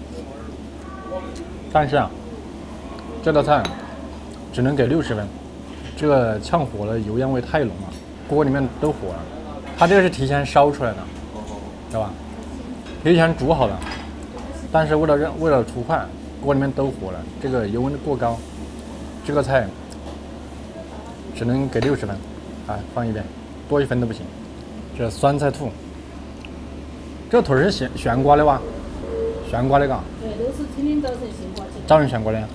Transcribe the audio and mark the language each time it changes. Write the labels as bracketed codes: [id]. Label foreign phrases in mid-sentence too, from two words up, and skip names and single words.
[zh] 但是啊，這道菜只能給60分，這個嗆火了，油煙味太濃了，鍋裡面都火了。它這個是提前燒出來的，知道吧？提前煮好了。但是為了圖快，鍋裡面都火了，這個油溫過高，這個菜只能給60分，啊，放一邊，多1分都不行。這酸菜兔，這個腿是懸掛的吧？懸掛的嘎？對，都是天天早晨懸掛。早上懸掛的。